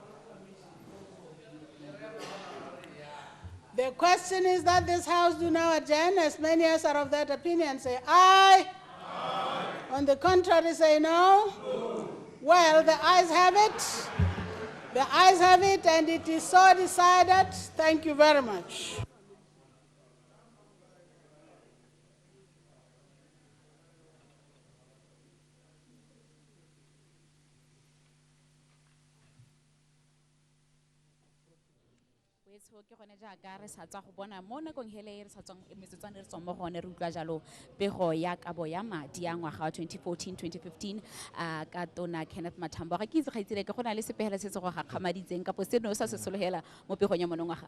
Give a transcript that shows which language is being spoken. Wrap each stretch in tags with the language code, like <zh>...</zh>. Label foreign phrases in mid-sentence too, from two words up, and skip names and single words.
<en>The question is that this House do now adjourn. As many as are of that opinion say aye. Aye. On the contrary, say no. No. Well, the ayes have it. The ayes have it, and it is so decided. Thank you very much.</en> <tn>Ke gone jaaka re sa tswa go bona mo nakong hele re sa tswang metsotswana re tswang mo gone re utlwa jalo pego ya kabo ya madi ya ngwaga wa 2014-2015 ka tona Kenneth Mathambo ga ke itse ga itsile ke gona le sepehela se se go gakgamaditseng ka seno sa se sologela mo pegong ya monongwaga</tn>